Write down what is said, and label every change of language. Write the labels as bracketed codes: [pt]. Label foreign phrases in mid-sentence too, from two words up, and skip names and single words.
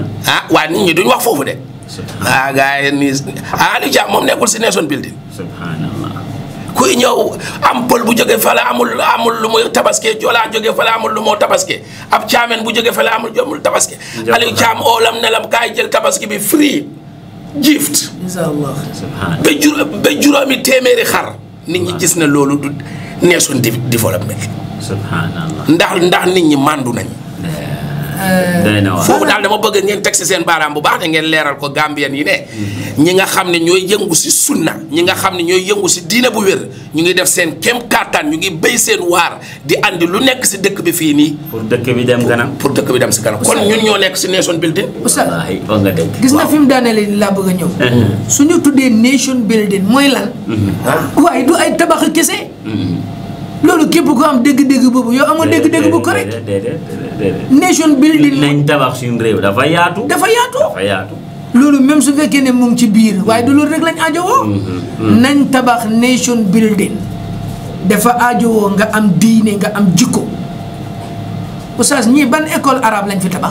[wo] waaye nit ñi duñ wax foofu de. gars yi nii Ali Thiam moom nekkul si [en] Nation Building. [wo] subhanallah. kuy ñëw am pël bu jóge fale amul lu muy tabaske joolaa jóge fale amul lu moo tabaske ab caameen bu jóge fale amul tabaske Aliou Thiam oolam nelam kaay jël tabaski bi [en] free gift [wo] ba juróomi téeméeri xar nit ñi gis na loolu du [en] Nation Development [wo] ndax nit ñi màndu nañ foofu daal dama bëgg ngeen teg si seen baaraam bu baax te ngeen leeral ko Gambien yi ne ñi nga xam ne ñooy yëngu si sunna ñi nga xam ne ñooy yëngu si diine bu wér ñu ngi def seen kem kàttan ñu ngi béy seen waar di andi lu nekk si dëkk bi fii nii pour dëkk bi dem kanam si kanam kon ñun ñoo nekk si [en] Nation Building. [wo] wallaahi wax nga dëgg. gis nga fi mu daanelee laa bëgg a ñëw suñu tuddee [en] Nation Building [wo] mooy lan waaye du ay tabax kese loolu képp ko am dégg-dégg boobu yow amoo dégg-dégg bu correct. [en] Nation Building [wo] nañ tabax suñu réew dafa yaatu. loolu même su fekkee ne mu ngi ci biir waaye du loolu rek lañ aajowoo. nañ tabax [en] Nation Building [wo] dafa aajowoo nga am diine nga am jikko oustaz ñii ban [fr] école arabe [wo] lañ fi tabax.